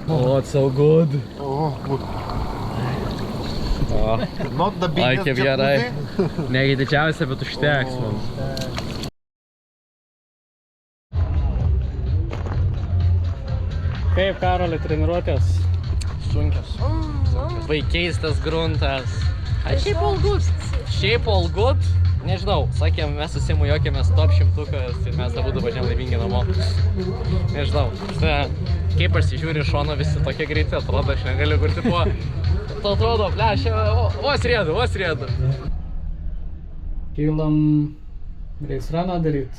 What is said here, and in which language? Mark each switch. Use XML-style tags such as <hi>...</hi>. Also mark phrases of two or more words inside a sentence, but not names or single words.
<en>Oh, it's so good. Not the biggest</en> <lt>Kaip gerai.</lt> <en>jacuzzi.</en> <lt>Negi didžiausia, bet užteks mums. Kaip, Karoli, treniruotės? Sunkios. Vai keistas gruntas. Šiaip all good. Nežinau, sakėm, mes su Simu jokėmės top 100-ukas ir mes abudu važiam laimingi namo. Nežinau, kaip pasižiūri iš šono visi tokie greiti, atrodo, aš negaliu kur tipo. Tu atrodo, ble, vos riedu. Kylam</lt> <en>race runą</en> <lt>daryt.</lt>